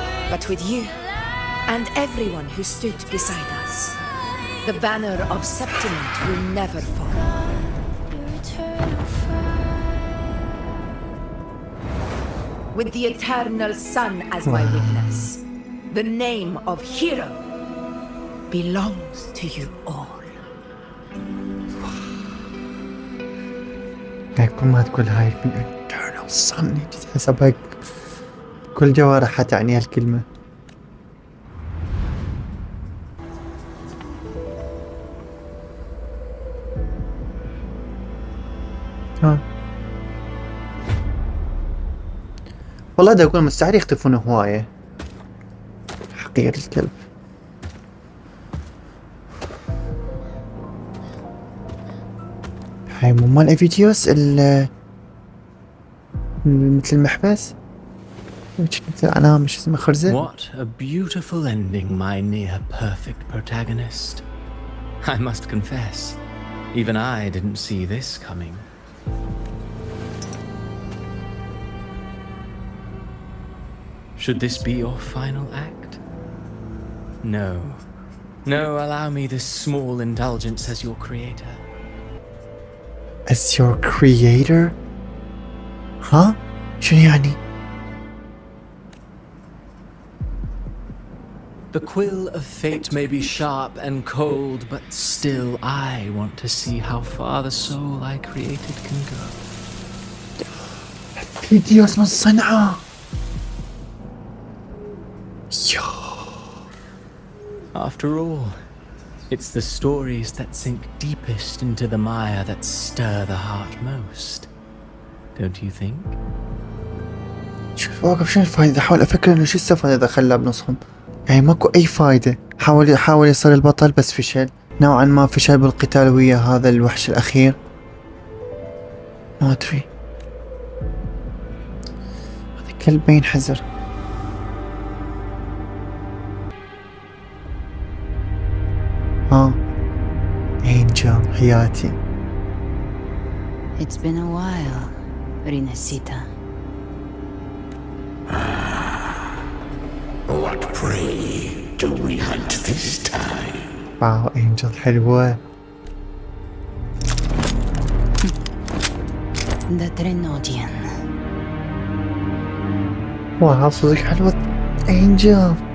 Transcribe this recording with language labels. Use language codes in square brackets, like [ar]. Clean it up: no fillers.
[en] But with you, and everyone who stood beside us, the banner of Septimont will never fall. With the eternal sun as my witness, the name of hero belongs to you all. [ar] كل ما تقول هاي [en] eternal sun [ar] تحسبها كل جوارحها تعني هالكلمة. والله دا أقول مستحيل يختفون هواية. حقير الكلب. هاي مو مال افيديوس مثل المحبس. مثل أنا مش اسمه خرزة. [en] What a beautiful ending, my near perfect protagonist. I must confess, even I didn't see this coming. Should this be your final act? No. No, allow me this small indulgence as your creator. As your creator? Huh? [ar] شنو يعني؟ [en] The quill of fate may be sharp and cold, but still I want to see how far the soul I created can go. [ar] فيديوس من صنعاء. [en] After all, it's the stories that sink deepest into the mire that stir the heart most. Don't you think? [ar] شوف واقف شنو الفايدة؟ أحاول أفكر إنه شو السالفة إذا خلاه بنصهم. يعني ماكو أي فايدة. حاول يصير البطل بس فشل. نوعا ما فشل بالقتال ويا هذا الوحش الأخير. ما أدري. هذا كلب ما ينحزر. Angel حياتي. [en] It's been a while, Rinasita. What prey do we hunt this time? [ar] واو Angel حلوة. [en] The Trenodian. [ar] واو صدق حلوة Angel.